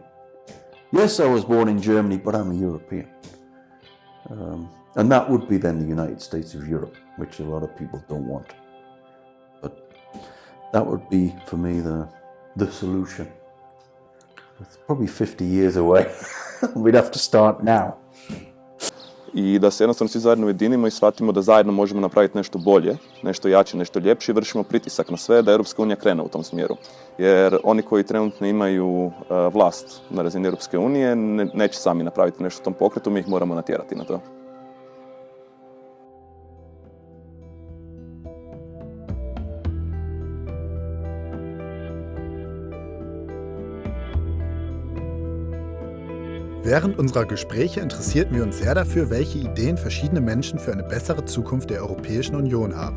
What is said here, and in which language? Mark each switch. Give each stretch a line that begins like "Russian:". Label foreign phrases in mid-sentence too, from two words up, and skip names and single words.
English: Yes, I was born in Germany, but I'm a European. And that would be then the United States of Europe, which a lot of people don't want. That would be, for me, the solution. It's probably 50 years away. We'd have to start now.
Croatian: I da se jednostavno svi zajedno ujedinimo i shvatimo da zajedno možemo napraviti nešto bolje, nešto jače, nešto ljepše i vršimo pritisak na sve da Europska unija krene u tom smjeru. Jer oni koji trenutno imaju vlast na razini Europske unije neće sami napraviti nešto u tom pokretu, mi ih moramo natjerati na to.
German: Während unserer Gespräche interessierten wir uns sehr dafür, welche Ideen verschiedene Menschen für eine bessere Zukunft der Europäischen Union haben.